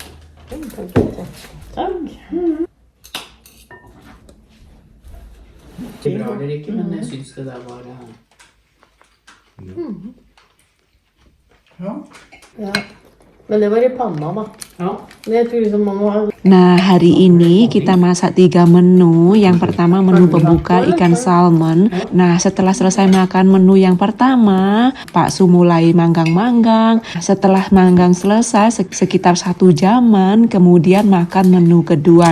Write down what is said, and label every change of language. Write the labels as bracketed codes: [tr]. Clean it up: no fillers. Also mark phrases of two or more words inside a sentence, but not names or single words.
[no] Ikke bra eller ikke, men jeg synes det der var Ja. Men det var i panna, da. Ja. Men jeg tror liksom man må ha [id] Nah, hari ini kita masak 3 menu. Yang pertama menu pembuka ikan salmon. Nah, setelah selesai makan menu yang pertama, Pak Su mulai manggang-manggang. Setelah manggang selesai sekitar 1 jaman, kemudian makan menu kedua.